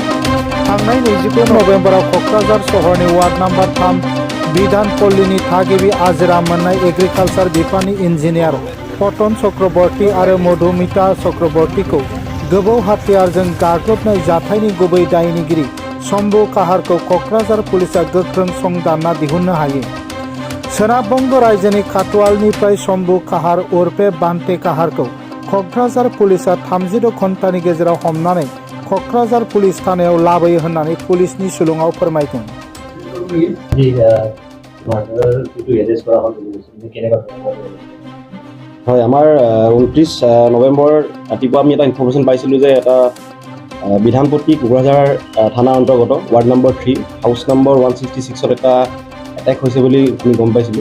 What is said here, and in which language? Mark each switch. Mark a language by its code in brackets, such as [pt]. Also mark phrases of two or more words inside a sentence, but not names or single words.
[brx] थांनाय 29 नबेम्बराव क'क्राझार सहरनि वार्ड नम्बर 3 बिधानपल्लीनि थागिबि आजिरा मोननाय एग्रिकालचार बिफाननि इन्जिनियार पतन चक्रवर्ती आरो मधुमिता चक्रवर्तीखौ गोबौ हाथियारजों गाग्लोबनाय जाथायनि गुबै दायनिगिरि शम्भु काहारखौ क'क्राझार पुलिसा गोख्रों संदानना दिहुननो हायो। सोनाबबंग रायजोनि काटवालनिफ्राय शम्भु काहार उर्फे बान्ते काहारखौ क'क्राझार पुलिसा 36 घन्टानि गेजेराव हमनानै क'क्राझार पुलिस थानायाव लाबोयो होननानै पुलिसनि सुलुङाव फोरमायदों। [as] হয়, আমাৰ 29 নৱেম্বৰ ৰাতিপুৱা আমি এটা ইনফৰমেশ্যন পাইছিলোঁ যে এটা বিধানপট্টি কোকৰাঝাৰ থানা অন্তৰ্গত ৱাৰ্ড নম্বৰ 3 হাউচ নম্বৰ 166ত এটা এটেক হৈছে বুলি আমি গম পাইছিলোঁ।